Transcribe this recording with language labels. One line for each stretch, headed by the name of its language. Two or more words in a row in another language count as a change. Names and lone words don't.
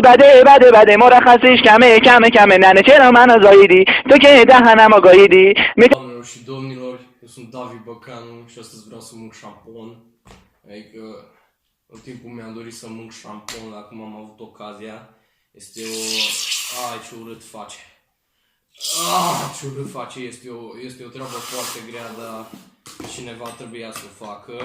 Persian: بده مرخصیش کمه ننه چرا منو زاییدی تو که دهنمو گاییدی
Romanian: Doamnelor și domnilor, eu sunt David Băcanu și astăzi vreau să mă șampon. Adică În timpul mi-am dorit să mânc șampon, acum am avut ocazia. Este o... Ai, ce urât face. Ce urât face, este o treabă foarte grea, dar cineva trebuia să o facă.